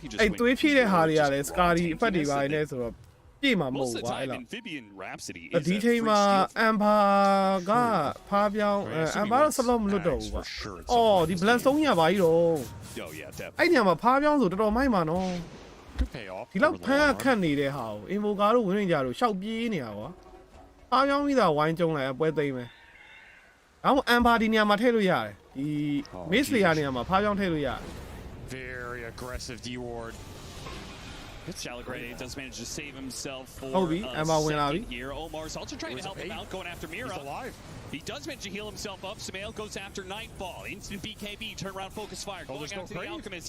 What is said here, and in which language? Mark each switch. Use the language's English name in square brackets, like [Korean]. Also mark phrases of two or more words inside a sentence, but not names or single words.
[English] He just went for most of the time, Amphibian Rhapsody is a free steal. Oh yeah, definitely. Could pay off. [Burmese] ဒီလောက်ဖမ်းခတ်နေတဲ့ဟာကိုအင်ဗိုကာတို့ဝင်နေကြလို့ရှောက်ပြေးနေတာကွာ။အားကြောင်းပြီးတာဝိုင်းကျုံလိုက်အပွဲသိမ်းမယ်။ဒါမှမဟုတ်အမ်ဘာဒီနေရာမှာထည့်လို့ရတယ်။ဒီမစ်လီယာနေရာမှာဖားကြောင်းထည့်လို့ရတယ်။ [English] Very aggressive D-ward. Chalagray does manage to save himself for second here. Omar's also trying to help him out, going after Mira. He's alive. He does manage to heal himself up. Samael goes after Nightfall. Instant BKB, turnaround focus fire. Going after the Alchemist.